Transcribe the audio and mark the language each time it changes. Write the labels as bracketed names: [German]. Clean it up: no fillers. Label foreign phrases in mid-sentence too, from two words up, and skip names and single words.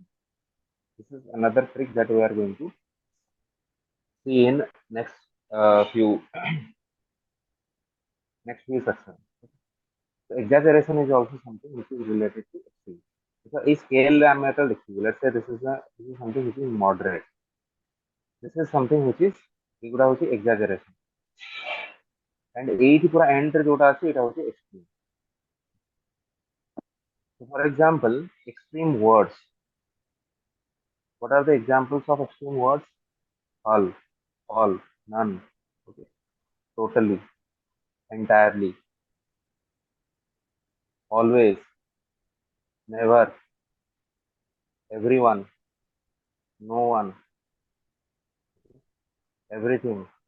[English] This is another trick that we are going to see in next few next few sections. So exaggeration is also something which is related to extreme. So a scale let's say this is something which is moderate. This is something which is exaggeration. [Odia] And ଏଇଠି ପୁରା end ରେ ଯୋଉଟା ଅଛି ଏଇଟା ହଉଛି extreme. [English] So for example, extreme words. What are the examples of extreme words? All, none, okay, totally, entirely, always, never, everyone, no one, everything.